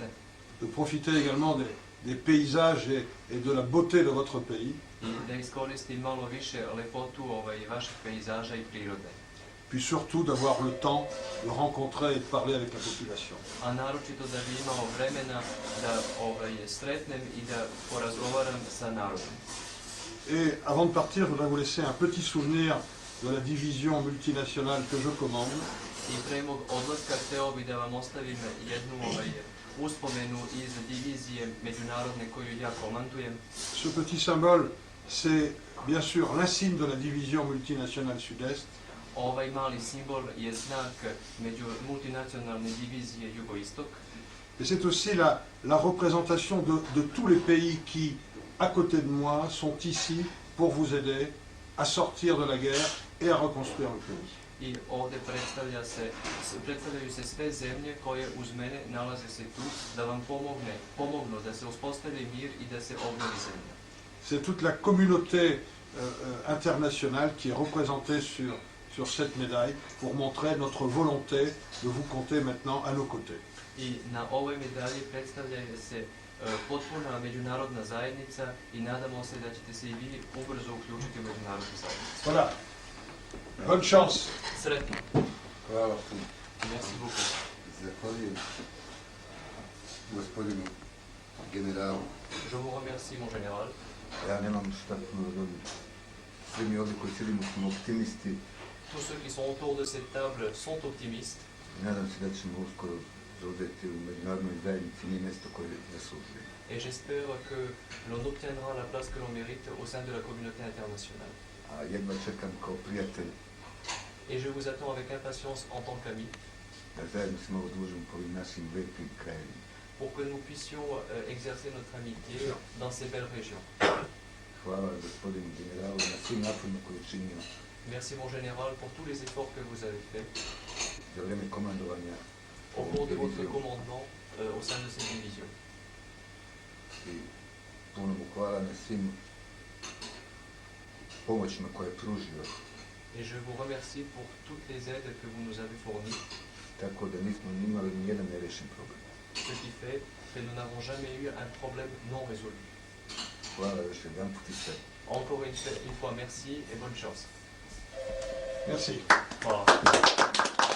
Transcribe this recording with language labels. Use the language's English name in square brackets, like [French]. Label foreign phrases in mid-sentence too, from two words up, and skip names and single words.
[French] De profiter également des paysages et de la beauté de votre pays. [Serbian] I da iskoristim malo više lepotu vaših pejzaža i prirode. [French] Puis surtout d'avoir le temps de rencontrer et de parler avec la population. [Serbian] A naročito da bi imao vremena da sretnem i da porazgovaram sa narodom. [French] Et avant de partir, je voudrais vous laisser un petit souvenir de la division multinationale que je commande. [Serbian] I pre mog odlaska hteo bi da vam ostavim jednu uspomenu iz divizije međunarodne koju ja komandujem. [French] Ce petit symbole, c'est bien sûr l'insigne de la division multinationale Sud-Est. [Serbian] Ovaj mali simbol je znak multinacionalne divizije Jugoistok. [French] Et c'est aussi la représentation de tous les pays qui, à côté de moi, sont ici pour vous aider à sortir de la guerre et à reconstruire le pays. [Serbian] I ovde predstavljaju se sve zemlje koje uz mene nalaze se tu da vam pomognu da se uspostavi mir i da se obnovi zemlja. [French] C'est toute la communauté internationale qui est représentée sur cette médaille pour montrer notre volonté de vous compter maintenant à nos côtés. [Serbian] I na ovoj medalji predstavlja se potpuna međunarodna zajednica i nadamo se da ćete se i vi ubrzo uključiti u međunarodnu zajednicu. [French] Voilà. Bonne chance. [Serbian] Sretno. [Bosnian] Hvala puno. [French] Merci beaucoup. [Bosnian] Zahvaljujem gospodinu generalu. [French] Je vous remercie, mon général. [Bosnian] Ja nemam šta puno dobiti. Svi mi ovdje koji sjedimo smo optimisti. [French] Tous ceux qui sont autour de cette table sont optimistes. [Bosnian] Nadam se da ćemo uskoro zauzeti u međunarodnoj zajednici nije mjesto koje zaslužuje. [French] Et j'espère que l'on obtiendra la place que l'on mérite au sein de la communauté internationale. [Bosnian] A jedva čekam kao prijatelj [French] Et je vous attends avec impatience en tant qu'ami [Bosnian] da zajedno se malo družimo po ovim našim lijepim krajevima. [French] pour que nous puissions exercer notre amitié dans ces belles régions. [Bosnian] Hvala gospodinu generalu na svim naporima koje je činio [French] Merci, mon général, pour tous les efforts que vous avez faits [Bosnian] za vrijeme komandovanja [French] au [Bosnian] ovom [French] cours de votre [Bosnian] divizijom. [French] commandement au sein de cette division. [Bosnian] I puno mu hvala na svim pomoćima koje je pružio, [French] Et je vous remercie pour toutes les aides que vous nous avez fournies, [Bosnian] tako da nismo imali ni jedan nerešen problem. [French] ce qui fait que nous n'avons jamais eu un problème non résolu. [Bosnian] Hvala još jedanput i sve. [French] Encore une fois, merci et bonne chance. Merci. Voilà.